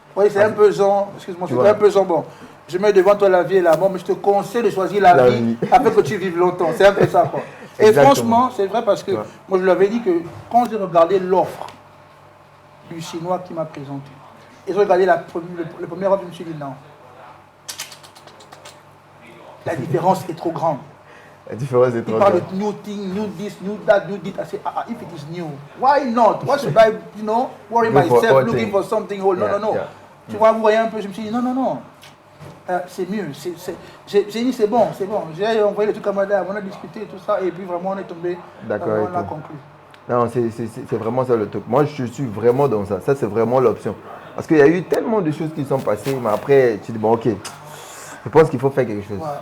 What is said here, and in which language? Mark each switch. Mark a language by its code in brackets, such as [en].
[fr] Oui, c'est un peu genre, excuse-moi, c'est un peu genre, bon, je mets devant toi la vie et la mort, mais je te conseille de choisir la vie afin que tu vives longtemps. C'est un peu ça, quoi. Et franchement, c'est vrai parce que moi, je lui avais dit que quand j'ai regardé l'offre du Chinois qui m'a présenté, et j'ai regardé le premier offre, je me suis dit non. La différence est trop grande. La différence est trop grande. Il parle de [en] new thing, new this, new that, new this. I say, if it is new, why not? Why should I, worry myself looking for something old? No. [fr] Tu vois, vous voyez un peu, je me suis dit, non. C'est mieux. J'ai dit, c'est bon. J'ai envoyé le truc à madame, on a discuté tout ça, et puis vraiment, on est tombé. D'accord. On a conclu. Non, c'est vraiment ça le truc. Moi, je suis vraiment dans ça. Ça, c'est vraiment l'option. Parce qu'il y a eu tellement de choses qui sont passées, mais après, tu dis, bon, ok. Je pense qu'il faut faire quelque chose.